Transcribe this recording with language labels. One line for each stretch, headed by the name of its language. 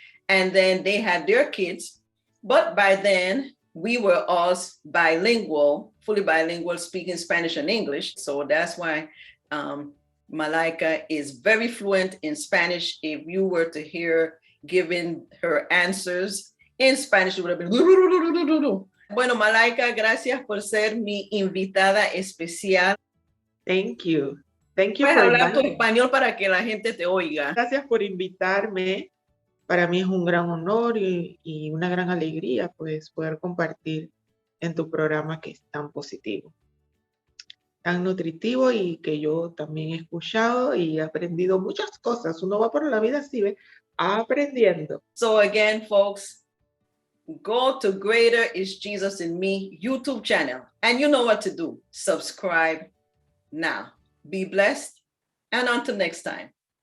English: And then they had their kids, but by then we were all bilingual, fully bilingual, speaking Spanish and English. So that's why Malaika is very fluent in Spanish. If you were to hear giving her answers in Spanish, it would have been.
Spanish: Bueno, Malaika, gracias por ser mi invitada especial.
English: Thank you. Thank you
Spanish: Puedes
English: for
Spanish: hablar tu
English: inviting me.
Spanish: español para que la gente te oiga. Gracias por invitarme. Para mí es un gran honor y una gran alegría, pues, poder compartir en tu programa que es tan positivo, tan nutritivo, y que yo también he escuchado y he aprendido muchas cosas. Uno va por la vida así, ¿ve? Aprendiendo.
English: So again, folks, go to Greater is Jesus in Me YouTube channel, and you know what to do. Subscribe now. Be blessed, and until next time.